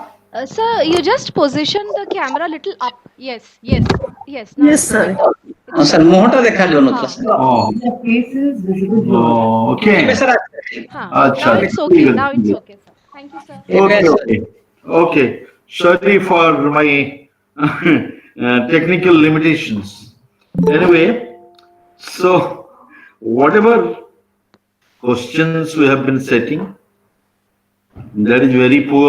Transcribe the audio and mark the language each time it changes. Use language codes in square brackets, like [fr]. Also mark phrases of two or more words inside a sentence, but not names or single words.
[en] Sir, you just position the camera little up. Yes, yes, yes. Now Yes, it's sir. better. [or] ହଁ ସାର୍ ମୁହଁଟା ଦେଖାଯାଉନଥିଲା ସାର୍ [en] Okay. [or] ଏବେ ସାର୍ [en] Acha, Now it's okay. Now it's okay, sir. Thank you, sir. Okay. Sorry for my technical limitations. Anyway, so whatever questions we have been setting, that is very poor.